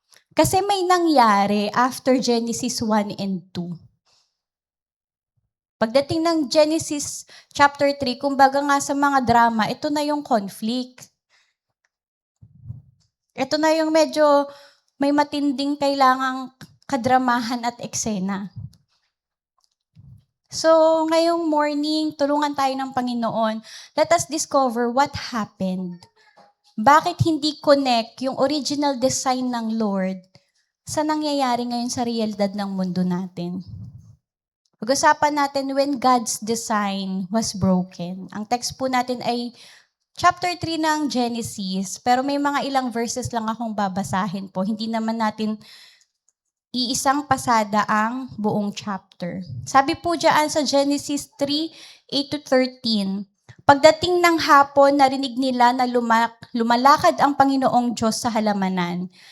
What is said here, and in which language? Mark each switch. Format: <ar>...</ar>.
<tl>Kasi may nangyari after Genesis 1 and 2. Pagdating ng Genesis chapter 3, kumbaga nga sa mga drama, ito na yung conflict. Ito na yung medyo may matinding kailangang kadramahan at eksena. So, ngayong morning, tulungan tayo ng Panginoon.</tl> <en>Let us discover what happened.</en> <tl>Bakit hindi connect yung original design ng Lord sa nangyayari ngayon sa realidad ng mundo natin? Pag-usapan natin</tl> <en>when God's design was broken.</en> <tl>Ang text po natin ay chapter 3 ng Genesis, pero may mga ilang verses lang akong babasahin po. Hindi naman natin iisang pasada ang buong chapter. Sabi po dyan sa Genesis 3, 8-13, pagdating ng hapon, narinig nila na lumalakad ang Panginoong Diyos sa halamanan.</tl>